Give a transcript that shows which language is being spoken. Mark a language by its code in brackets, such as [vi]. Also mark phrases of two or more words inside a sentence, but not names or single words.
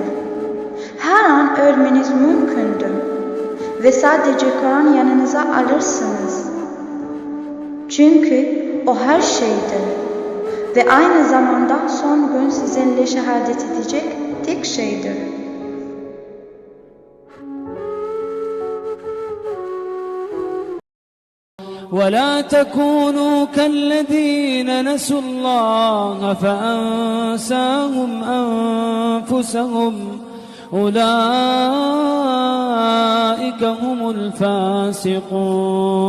[tr] Her an ölmeniz mümkündür. Ve sadece Kur'an yanınıza alırsınız. Çünkü o her şeydir. Ve aynı zamanda son gün sizinle şehadet edecek tek şeydir. [ar] ولا تكونوا كالذين نسوا الله فأنساهم أنفسهم أولئك هم الفاسقون